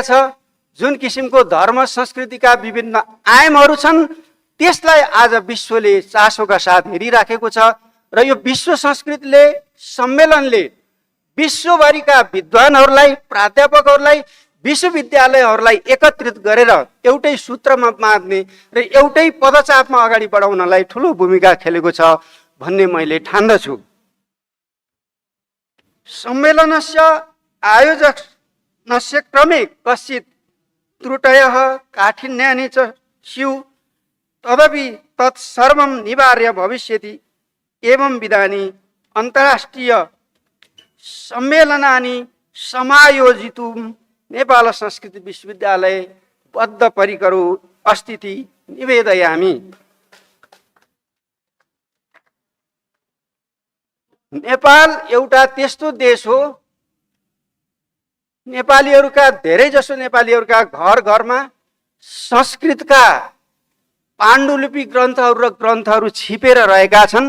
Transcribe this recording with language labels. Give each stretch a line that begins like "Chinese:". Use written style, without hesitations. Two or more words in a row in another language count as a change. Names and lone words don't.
Nepali: छ, जुन किसिमको धर्म संस्कृतिका विभिन्न आयामहरू छन्, त्यसलाई आज विश्वले चासोका साथ हेरिराखेको छ र यो विश्व संस्कृतले सम्मेलनले विश्वभरिका विद्वानहरूलाई, प्राध्यापकहरूलाई, विश्वविद्यालयहरूलाई एकत्रित गरेर एउटै सूत्रमा बाँध्ने र एउटै पदचापमा अगाडि बढाउनलाई ठुलो भूमिका खेलेको छ भन्ने मैले ठान्दछु।
Sanskrit: सम्मेलनस्य आयोजनस्य क्रमे कश्चित् त्रुटयः काठिन्यानि च स्युः तदपि तत्सर्वं निवार्य भविष्यति एवं विधानि अन्तर्राष्ट्रिय सम्मेलनानि समायोजितुं नेपाल संस्कृत विश्वविद्यालय बद्धपरिकरो अस्तीति निवेदयामि।
Nepali: नेपाल एउटा त्यस्तो देश हो, नेपालीहरूका धेरैजसो नेपालीहरूका घर घरमा संस्कृतका पाण्डुलिपि ग्रन्थहरू र ग्रन्थहरू छिपेर रहेका छन्।